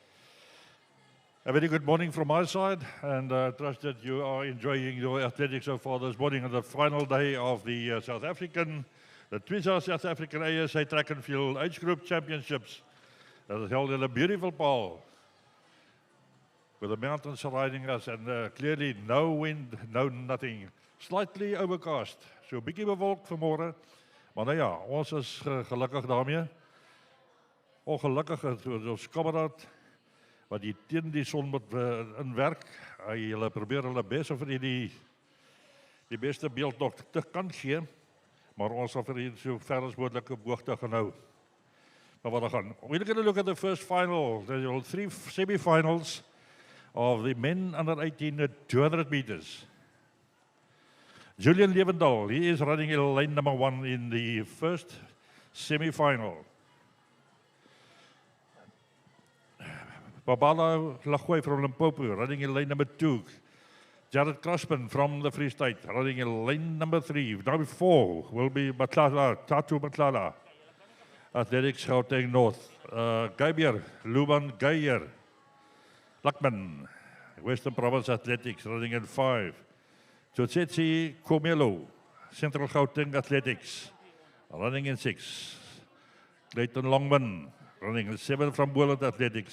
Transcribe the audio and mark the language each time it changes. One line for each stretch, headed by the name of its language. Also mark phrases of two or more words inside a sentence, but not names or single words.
English: A very good morning from my side, and I trust that you are enjoying your athletics so far this morning on the final day of the the TWIZZA South African ASA Track and Field Age Group Championships that is held in a beautiful Paarl, with the mountains surrounding us and clearly no wind, no nothing. Slightly overcast,
Afrikaans: so 'n bietjie bewolk vanmôre. Maar nou ja, ons is gelukkig daarmee. Ongelukkig is ons kameraad wat die teen die son moet inwerk. Hulle probeer hulle bes of hy die beste beeld nog te kan gee, maar ons sal vir hier so ver as moontlik op hoogte gaan hou. Maar wat gaan?
English: We're going to look at the first final. There are 3 semi-finals of the men under 18 at 200 meters. Julian Levendal, he is running in lane number 1 in the first semi-final. Babala Lagoy from Limpopo, running in lane number 2. Jared Crossman from the Free State, running in lane number 3. Number 4 will be Tatu Matlala, Athletics Gauteng North. Geibier, Luban Geier, Lakman, Western Province Athletics, running in 5. Tsetsi Komelo, Central Gauteng Athletics, running in 6. Clayton Longman, running in 7 from Boland Athletics.